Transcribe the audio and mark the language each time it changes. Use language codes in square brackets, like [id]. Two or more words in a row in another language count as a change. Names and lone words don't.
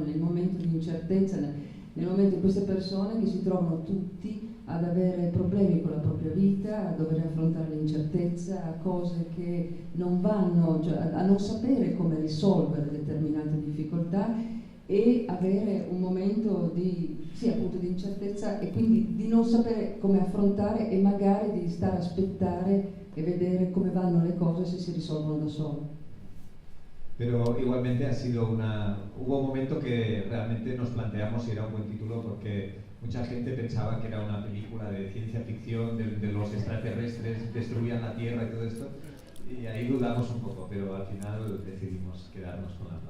[it] Nel momento di incertezza, nel momento di queste persone che si trovano tutti ad avere problemi con la propria vita, a dover affrontare l'incertezza, a cose che non vanno, cioè a non sapere come risolvere determinate difficoltà, e avere un momento appunto di incertezza, e quindi di non sapere come affrontare, e magari di stare a aspettare e vedere come vanno le cose, se si risolvono da sole. [es] Pero igualmente hubo un momento que realmente nos planteamos si era un buen título, porque mucha gente pensaba que era una película de ciencia ficción, de los extraterrestres destruían la Tierra y todo esto, y ahí dudamos un poco, pero al final decidimos quedarnos con la paz.